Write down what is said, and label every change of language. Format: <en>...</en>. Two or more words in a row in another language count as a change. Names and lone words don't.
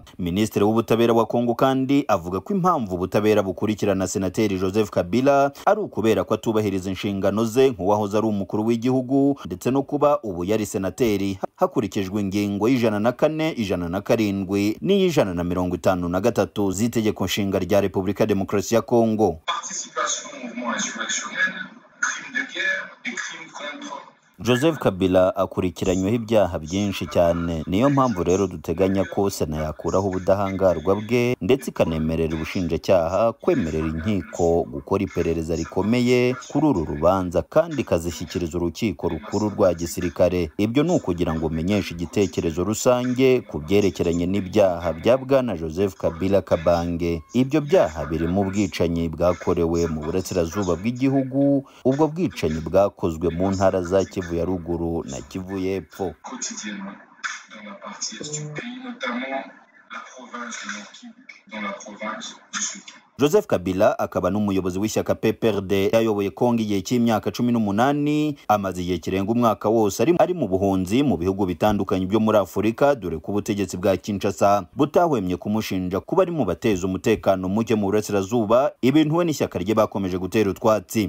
<rw>Minisitiri w'ubutabera wa Kongo kandi avuga ko impamvu ubutabera bukurikirana senateri Joseph Kabila ari ukubera ko atubahiriza inshingano ze nk'uwahoze ari umukuru w'igihugu ndetse no kuba ubu yari senateri hakurikijwe ingingo y'104, 107 n'153 z'itegeko nshinga rya Repubulika ya Demokarasi ya Kongo.</rw> <fr>Participation au mouvement insurrectionnel, crimes de guerre et crimes contre</fr> <rw>Joseph Kabila akurikiranyweho ibyaha byinshi cyane. Niyo mpamvu rero duteganya ko Sena yakuraho ubudahangarwa bwe ndetse ikanemerera ubushinjacyaha kwemerera inkiko gukora iperereza rikomeye kuri uru rubanza kandi ikazishyikiriza urukiko rukuru rwa gisirikare. Ibyo ni ukugira ngo umenyeshe igitekerezo rusange ku byerekeranye n'ibyaha bya Bwana Joseph Kabila Kabange. Ibyo byaha birimo ubwicanyi bwakorewe mu burasirazuba bw'igihugu, ubwo bwicanyi bwakozwe mu ntara za Kivu ya ruguru na Kivu y'epfo.</rw> <fr>quotidiennement dans la partie est du pays, notamment la province du Nord Kivu, dans la province du Sud Kivu.</fr> <rw>Joseph Kabila akaba n'umuyobozi w'ishyaka PPRD yayoboye Kongo igihe cy'imyaka 18, amaze igihe kirenga umwaka wose ari mu buhunzi mu bihugu bitandukanye byo muri Afurika, dore ko ubutegetsi bwa Kinshasa butahwemye kumushinja kuba ari mu bateza umutekano muke mu burasirazuba, ibintu we n'ishyaka rye bakomeje gutera utwatsi.</rw>